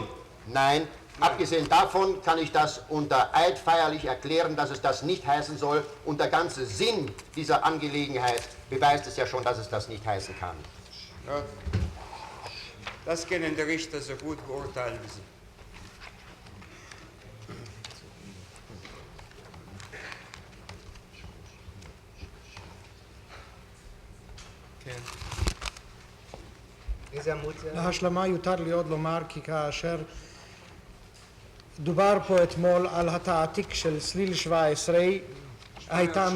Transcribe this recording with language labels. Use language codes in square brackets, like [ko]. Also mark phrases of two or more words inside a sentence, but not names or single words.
[de] Nein, abgesehen davon kann ich das unter Eid feierlich erklären, dass es das nicht heißen soll. Und der ganze Sinn dieser Angelegenheit beweist es ja schon, dass es das nicht heißen kann. Ja. Das können die Richter so gut beurteilen wie Sie. [he] איזה עמוד זה? להשלמה יותר לי עוד לומר כי כאשר דובר פה אתמול על התעתיק של סליל 17, הייתה